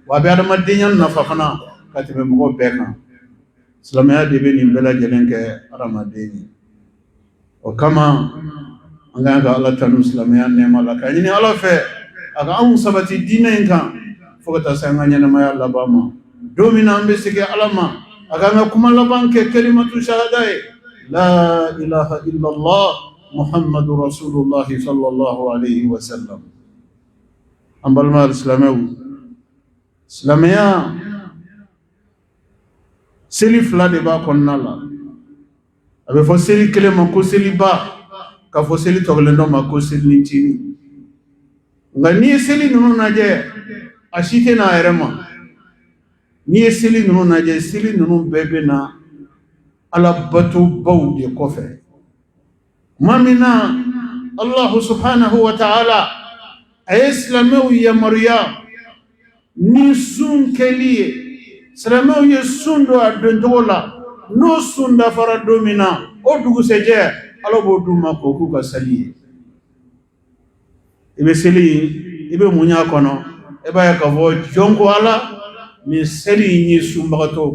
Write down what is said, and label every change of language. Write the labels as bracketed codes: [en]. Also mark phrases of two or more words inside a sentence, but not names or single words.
[bm] a bɛ adamadenya nafa fana ka tɛmɛ mɔgɔ bɛɛ kan silamɛya de bɛ nin bɛɛ lajɛlen kɛ adamaden ye o kama an kan ka ala tanu silamɛya nɛɛma la ka ɲini ala fɛ a ka anw sabati diinɛ in kan fo ka taa se an ka ɲɛnamaya laban ma don min na an bɛ segin ala ma a ka an ka kuma laban kɛ [ar] كلمة الشهادة [bm] ye [ar] لا إله إلا الله محمد رسول الله صلى الله عليه وسلم [bm] an balima silamɛw silamɛya seli fila de b'a kɔnɔna la a bɛ fɔ seli kelen ma ko seliba ka fɔ seli tɔgɔlen dɔ ma ko selitini nka n'i ye seli ninnu lajɛ a si tɛ n'a yɛrɛ ma n'i ye seli ninnu lajɛ seli ninnu bɛɛ bɛ na ala batobaw de kɔfɛ tuma min na [ar] الله سبحانه وتعالى [bm] a ye silamɛw yamaruya ni sun kɛli ye silamɛw ye sun don a doncogo la n'o sun dafara don min na o dugusɛjɛ ala b'o d'u ma k'o k'u ka seli ye i bɛ seli i bɛ mun y'a kɔnɔ i b'a ye k'a fɔ jɔn ko ala nin seli in ye sunbagatɔw